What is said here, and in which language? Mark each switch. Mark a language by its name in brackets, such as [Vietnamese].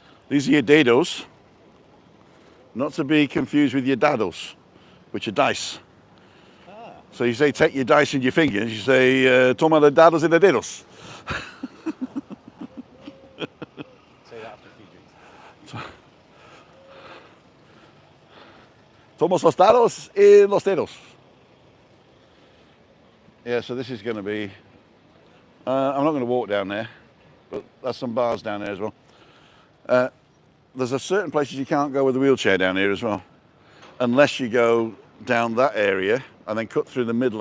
[English] These are your dados, not to be confused with your dados, which are dice. So you say, take your dice in your fingers, you say, toma the dados in the dedos. Say that after a few drinks. [Spanish] Tomamos los dados en los dedos. [English] Yeah, so this is going to be, I'm not going to walk down there, but there's some bars down there as well. There's a certain places you can't go with a wheelchair down here as well, unless you go down that area and then cut through the middle.